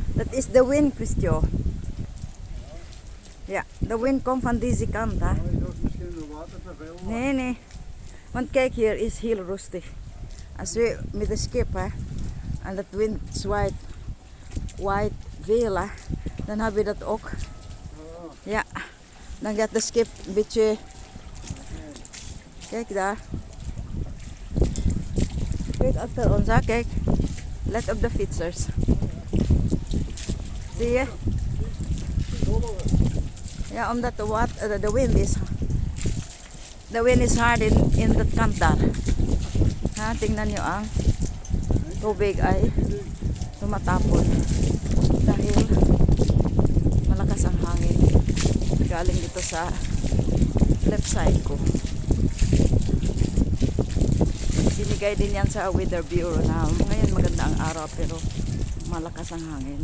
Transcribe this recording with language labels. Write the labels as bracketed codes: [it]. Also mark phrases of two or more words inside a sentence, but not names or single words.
[en] is the wind, Christio. [nl] Ja, de wind komt van deze kant, hè. Ja, is ook misschien de water te veel. Maar Nee, nee. Want kijk, hier is heel rustig. Als we met de schip, hè, en dat wind zwaait, waait veel, hè, dan hebben we dat ook. Ja, dan gaat de schip een beetje... Kijk daar. Kijk achter ons, hè, kijk. Let op de fietsers. Zie je? Ja, omdat de wind is... De wind is hard in dat kant daar. [tl] Ha, tingnan nyo ang tubig ay tumatapon. Dahil malakas ang hangin. Galing dito sa left side ko. Binigay din yan sa Weather Bureau na ngayon maganda ang araw pero malakas ang hangin.